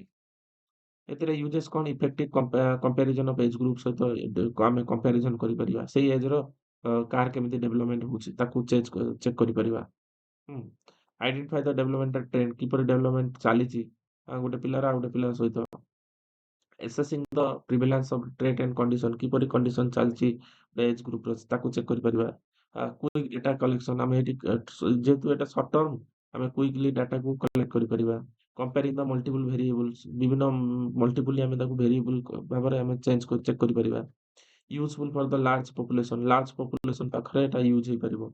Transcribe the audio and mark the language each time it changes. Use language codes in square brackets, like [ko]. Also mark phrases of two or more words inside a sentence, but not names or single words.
[or] ଏଥିରେ ୟୁଜେସ୍ କଣ, [en] effective comparison of age group [or] ସହିତ ଆମେ କମ୍ପାରିଜନ କରିପାରିବା, ସେଇ ଏଜର କାହାର କେମିତି ଡେଭଲପମେଣ୍ଟ ହଉଛି ତାକୁ ଚେକ୍ କରିପାରିବା। ହୁଁ। [en] identify the developmental trend, [or] କିପରି ଡେଭଲପମେଣ୍ଟ ଚାଲିଛି ଗୋଟେ ପିଲାର ଆଉ ଗୋଟେ ପିଲା ସହିତ। [en] Assessing the prevalence of trait and condition [or] କିପରି କଣ୍ଡିସନ ଚାଲିଛି [en] age groupର [or] ତାକୁ ଚେକ୍ କରିପାରିବା। [en] quick data collection [or] ଆମେ ଏଠି ଯେହେତୁ ଏଟା [en] short term ଆମେ quickly dataକୁ collect କରିପାରିବା। comparing the multiple variables [or] ବିଭିନ୍ନ ମଲ୍ଟିପୁଲି ଆମେ ତାକୁ ଭେରିଏବଲ ଭାବରେ ଆମେ ଚେକ୍ କରିପାରିବା। [en] useful for the large population [or] ପାଖରେ ଏଟା [en] ୟୁଜ ହେଇପାରିବ।